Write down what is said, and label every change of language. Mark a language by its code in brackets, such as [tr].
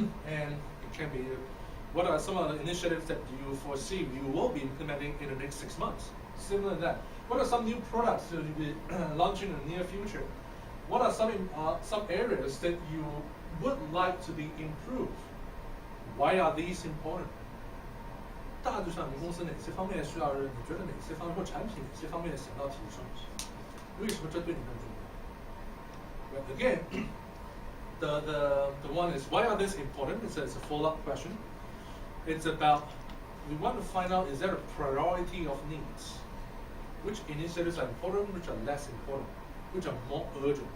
[en] And it can be, what are some of the initiatives that you foresee you will be implementing in the next 6 months? Similar to that. What are some new products that you'll be launching in the near future? What are some areas that you would like to be improved? Why are these important? [zh] 大致上，你公司哪些方面需要？你觉得哪些方面或产品哪些方面想要提升？为什么这对你更重要？ [en] Again, the one is why are these important? It's a follow-up question. It's about we want to find out, is there a priority of needs? Which initiatives are important? Which are less important? Which are more urgent?